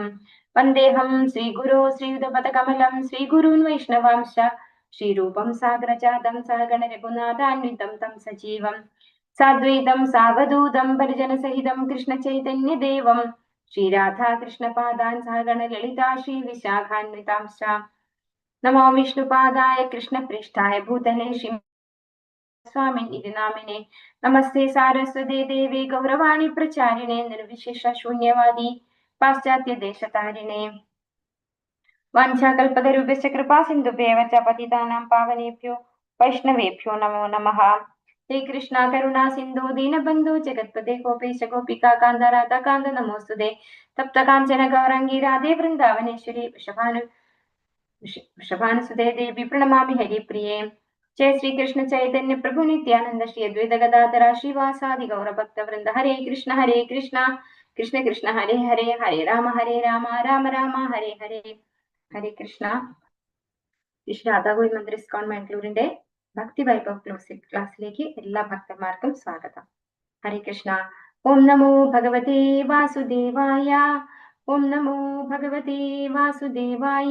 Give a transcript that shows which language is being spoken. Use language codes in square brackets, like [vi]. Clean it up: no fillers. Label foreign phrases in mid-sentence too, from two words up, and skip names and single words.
[sa] വന്ദേഹം ശ്രീഗുരോ ശ്രീയുതപദകമലം ശ്രീഗുരൂन् വൈഷ്ണവാംശ ശ്രീരൂപം സാഗരജാതം സഹഗണ രഘുനാഥാന്വിതം തം സജീവം സാദ്വൈതം സാവധൂതം പരിജനസഹിതം കൃഷ്ണചൈതന്യദേവം ശ്രീരാധാകൃഷ്ണപാദാൻ സഹഗണ ലളിതാ ശ്രീവിശാഖാന്വിതാംശ. നമോ വിഷ്ണുപാദായ കൃഷ്ണപൃഷ്ഠായ ഭൂതലേ സ്വാമിൻ നാമിനെ. നമസ്തേ സാരസ്വതേ ദേവി ഗൗരവാണി പ്രചാരിണേ നിർവിശേഷ ശൂന്യവാദി പാശ്ചാത്യ ദേശതാരിണേ. വാഞ്ചാകൽപതരുഭ്യശ്ച കൃപാ സിന്ധുഭ്യേവ ച പതിതാനാം പാവനേഭ്യോ വൈഷ്ണവേഭ്യോ നമോ നമഃ. ഹേ കൃഷ്ണ കരുണാ സിന്ധു ദീനബന്ധു ജഗത്പദേ ഗോപേശ ഗോപികാ കാന്ത രാധാകാന്ത നമോസ്തുതേ. തപ്ത കാഞ്ചന ഗൗരാംഗി രാധേ വൃന്ദാവനേശ്വരി വൃഷഭാനുസുതേ ദേവി പ്രണമാമി ഹരിപ്രിയേ. जय श्री कृष्ण चैतन्य प्रभु नित्यानंद श्री अद्वैत गदाधर श्रीवासादि गौर भक्त वृंद. हरे कृष्ण कृष्ण कृष्ण हरे हरे हरे राम राम राम हरे हरे. ഹരേ കൃഷ്ണ. [ml] ശ്രീ രാധാഗോവിന്ദ് മന്ദിർ ഇസ്കോൺ മാംഗ്ലൂരിന്റെ ഭക്തി വൈഭവ് ക്ലാസ്സിലേക്ക് എല്ലാ ഭക്തന്മാർക്കും സ്വാഗതം. [sa] ഹരേ കൃഷ്ണ. ഓം നമോ ഭഗവതേ വാസുദേവായ. ഓം നമോ ഭഗവതേ വാസുദേവായ.